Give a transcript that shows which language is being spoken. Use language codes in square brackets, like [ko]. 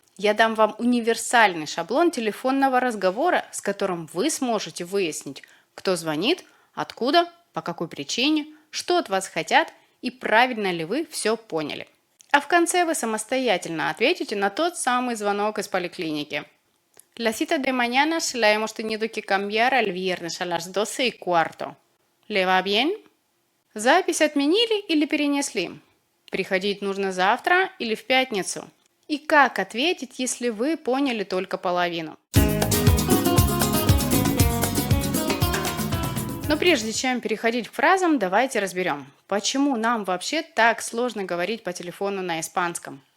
[ru] Я дам вам универсальный шаблон телефонного разговора, с которым вы сможете выяснить, кто звонит, откуда, по какой причине, что от вас хотят и правильно ли вы все поняли. А в конце вы самостоятельно ответите на тот самый звонок из поликлиники. [es] La cita de mañana se la hemos tenido que cambiar al viernes a las 12:15. ¿Le va bien? [ru] Запись отменили или перенесли? Приходить нужно завтра или в пятницу? И как ответить, если вы поняли только половину? Но прежде чем переходить к фразам, давайте разберем, почему нам вообще так сложно говорить по телефону на испанском.